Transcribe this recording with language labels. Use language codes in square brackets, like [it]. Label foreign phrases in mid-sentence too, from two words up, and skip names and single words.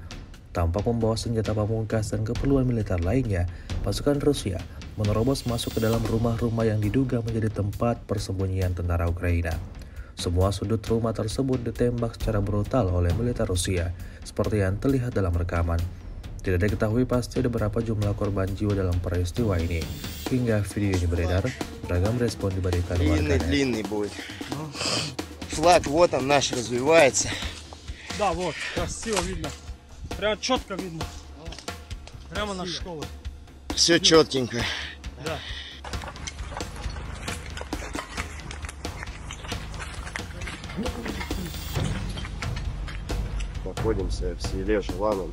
[id] Tampak membawa senjata pamungkas dan keperluan militer lainnya, pasukan Rusia menerobos masuk ke dalam rumah-rumah yang diduga menjadi tempat persembunyian tentara Ukraina. Semua sudut rumah tersebut ditembak secara brutal oleh militer Rusia, seperti yang terlihat dalam rekaman. Tidak diketahui pasti ada berapa jumlah korban jiwa dalam peristiwa ini. Hingga video ini beredar, beragam respon diberikan warganet. [ru] Длинный будет. Флаг, вот он наш развивается. Да, вот, красиво видно. Прямо четко видно. Прямо на школу. Все четенько. Да. Находимся в селе Желаном.